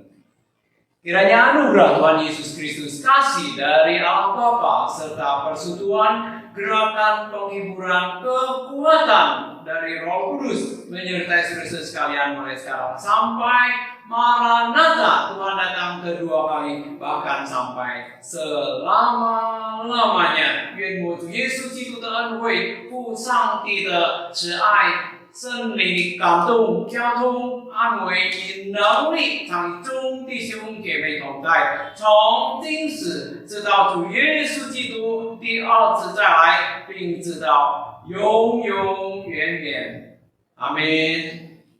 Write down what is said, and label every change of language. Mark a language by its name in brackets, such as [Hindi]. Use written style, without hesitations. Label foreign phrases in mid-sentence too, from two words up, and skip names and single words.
[Indonesian] Kiranya anugerah Tuhan Yesus Kristus, kasih dari Allah Bapa, serta persekutuan, gerakan penghiburan, kekuatan dari Roh Kudus menyertai saudara sekalian mulai sekarang sampai Maranatha, Tuhan datang kedua kali, bahkan sampai selama-lamanya. [Chinese] 愿我主耶稣基督的恩惠、父上帝的慈爱、圣灵的感动、交通、安慰与能力，常与众弟兄姐妹同在，从今时直到主耶稣基督第二次再来，并直到永永远远。阿门。